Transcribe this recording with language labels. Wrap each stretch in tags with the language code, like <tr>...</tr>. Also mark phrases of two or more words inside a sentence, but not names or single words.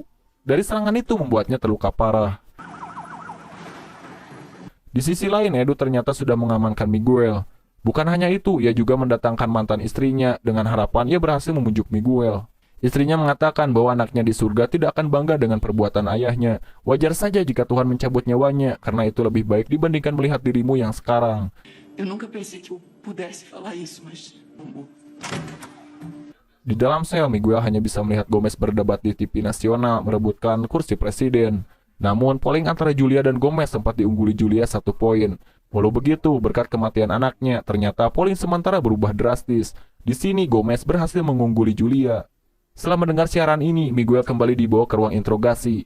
<id>Dari serangan itu membuatnya terluka parah. Di sisi lain, Edu ternyata sudah mengamankan Miguel. Bukan hanya itu, ia juga mendatangkan mantan istrinya dengan harapan ia berhasil membujuk Miguel. Istrinya mengatakan bahwa anaknya di surga tidak akan bangga dengan perbuatan ayahnya. Wajar saja jika Tuhan mencabut nyawanya, karena itu lebih baik dibandingkan melihat dirimu yang sekarang.</id> <pt>Eu nunca pensei que eu pudesse falar isso, mas amor.</pt> <id>Di dalam sel, Miguel hanya bisa melihat Gomez berdebat di TV nasional merebutkan kursi presiden. Namun, polling antara Julia dan Gomez sempat diungguli Julia 1 poin. Walau begitu, berkat kematian anaknya, ternyata polling sementara berubah drastis. Di sini, Gomez berhasil mengungguli Julia. Setelah mendengar siaran ini, Miguel kembali dibawa ke ruang interogasi.</id>